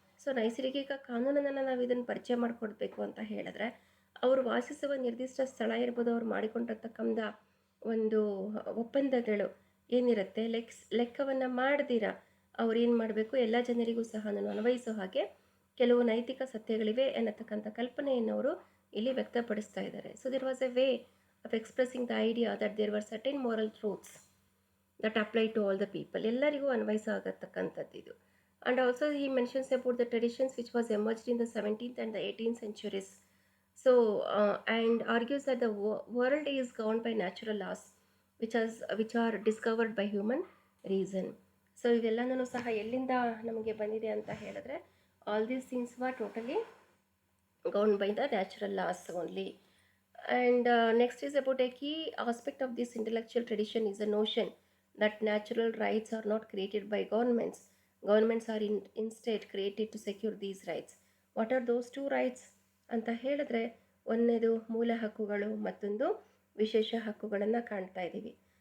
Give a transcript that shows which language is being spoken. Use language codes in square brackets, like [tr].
[kn] So ನೈಸರ್ಗಿಕ ಕಾನೂನನ್ನು ನಾವು ಇದನ್ನು ಪರಿಚಯ ಮಾಡಿಕೊಡ್ಬೇಕು ಅಂತ ಹೇಳಿದ್ರೆ, ಅವರು ವಾಸಿಸುವ ನಿರ್ದಿಷ್ಟ ಸ್ಥಳ ಇರ್ಬೋದು, ಅವ್ರು ಮಾಡಿಕೊಂಡಿರ್ತಕ್ಕಂಥ ಒಂದು ಒಪ್ಪಂದಗಳು ಏನಿರುತ್ತೆ, ಲೆಕ್ಕವನ್ನು ಮಾಡ್ದಿರ ಅವ್ರು ಏನು ಮಾಡಬೇಕು, ಎಲ್ಲ ಜನರಿಗೂ ಸಹ ಅನ್ವಯಿಸೋ ಹಾಗೆ ಕೆಲವು ನೈತಿಕ ಸತ್ಯಗಳಿವೆ ಅನ್ನತಕ್ಕಂಥ ಕಲ್ಪನೆಯನ್ನು ಅವರು ಇಲ್ಲಿ ವ್ಯಕ್ತಪಡಿಸ್ತಾ ಇದ್ದಾರೆ. [en] so there was a way of expressing the idea that there were certain moral truths that apply to all the people, [kn] ಎಲ್ಲರಿಗೂ ಅನ್ವಯಿಸ ಆಗತಕ್ಕಂಥದ್ದು ಇದು. [en] And also he mentions about the traditions which was emerged in the 17th and the 18th centuries. So and argues that the world is governed by natural laws which are discovered by human reason. [kn] So ಇವೆಲ್ಲನೂ ಸಹ ಎಲ್ಲಿಂದ ನಮಗೆ ಬಂದಿದೆ ಅಂತ ಹೇಳಿದ್ರೆ, [en] All these things were totally governed by the natural laws only. And next is about a key aspect of this intellectual tradition is the notion that natural rights are not created by governments. Governments are instead created to secure these rights. What are those two rights [kn] ಅಂತ ಹೇಳಿದ್ರೆ, ಒಂದನೇದು ಮೂಲ ಹಕ್ಕುಗಳು, ಮತ್ತೊಂದು ವಿಶೇಷ ಹಕ್ಕುಗಳನ್ನು ಕಾಣ್ತಾ ಇದ್ದೀವಿ.